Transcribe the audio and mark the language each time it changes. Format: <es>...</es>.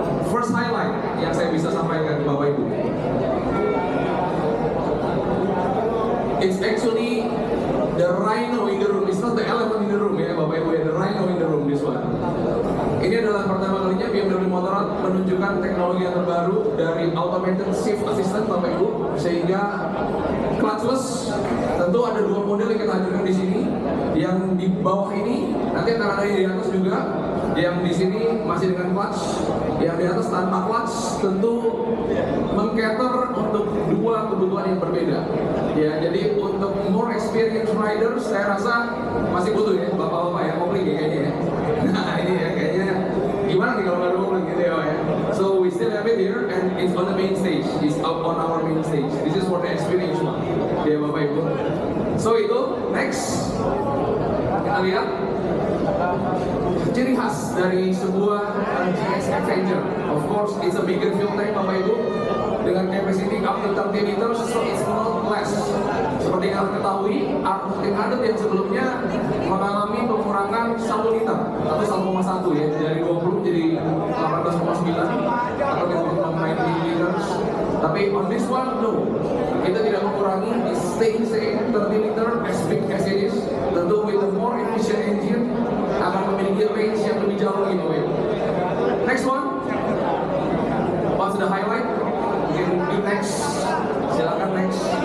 <en>First highlight</en> <id>yang saya bisa sampaikan ke Bapak Ibu.</id> <en>It's actually the rhino in the room. It's not the elephant in the room</en> <id>ya Bapak Ibu ya.</id> <en>The rhino in the room, this one.</en> <id>Ini adalah pertama kalinya BMW Motorrad menunjukkan teknologi yang terbaru dari automated shift assistant Bapak Ibu, sehingga clutchless. Tentu ada dua model yang kita hadirkan di sini. Yang di bawah ini nanti akan ada yang di atas juga. Yang di sini masih dengan clutch, yang di atas tanpa clutch. Tentu mengcater untuk dua kebutuhan yang berbeda. Ya, jadi untuk</id> <en>more experienced riders,</en> <id>saya rasa masih butuh ya bapak-bapak yang kopling ya kayaknya ya. Nah ini ya kayaknya gimana nih kalau nggak ada kopling gitu ya.</id> <en>So we still have it here and it's on the main stage. It's up on our main stage. This is for the experience one.</en> <id>Ya bapak ibu.</id> <en>So</en> <id>itu next kita lihat ciri khas dari sebuah GS Adventure.</id> <en>Of course, it's a bigger fuel tank</en> <id>Bapak Ibu dengan</id> <en>capacity up to 30 liters, so it's not less.</en> <id>Seperti yang kita ketahui, R1300 yang sebelumnya mengalami pengurangan 1 liter atau 1,1 ya, dari 20 jadi 18,9 atau 20,9 liters. Tapi</id> <en>on this one, no,</en> <id>kita tidak mengurangi,</id> <en>it's staying same 30 liter as big as it is.</en> <id>Tentu</id> <en>with the more efficient engine</en> <id>akan memiliki range yang lebih jauh lagi Bapak Ibu.</id> <en>Next one, what's the highlight?</en> <id>Mungkin next, silakan next.</id>